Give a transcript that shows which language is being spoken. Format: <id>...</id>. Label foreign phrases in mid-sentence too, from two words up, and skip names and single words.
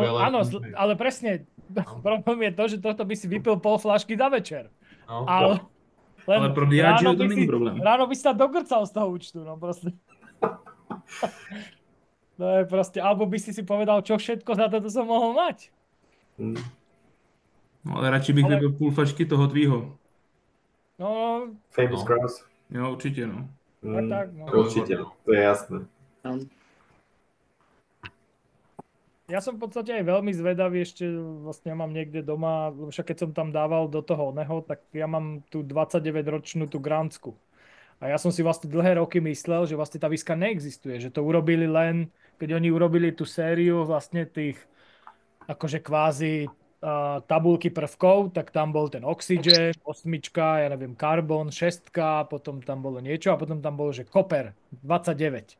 <sk>Áno, ale presne, problém je to, že toto by si vypil pol fľašky za večer. No.</sk> <cs>Ale pro Diageo to není problém.</cs> <sk>Ráno by si sa dogrcal z toho účtu, no proste. No je proste, alebo by si povedal, čo všetko za toto som mohol mať.</sk> <cs>No ale radši bych vypil půl flašky toho tvýho. No. Famous Grouse. Jo, určitě, no. Tak, no.</cs> <sk>Určite, to je jasné. Ja som v podstate aj veľmi zvedavý, ešte vlastne mám niekde doma, však keď som tam dával do toho oného, tak ja mám tú 29-ročnú tú Grandsku. A ja som si vlastne dlhé roky myslel, že vlastne tá whisky neexistuje, že to urobili len, keď oni urobili tú sériu vlastne tých akože kvázi tabulky prvkov, tak tam bol ten Oxygen, 8, ja neviem, Carbon, 6, potom tam bolo niečo a potom tam bolo, že Copper, 29.</sk>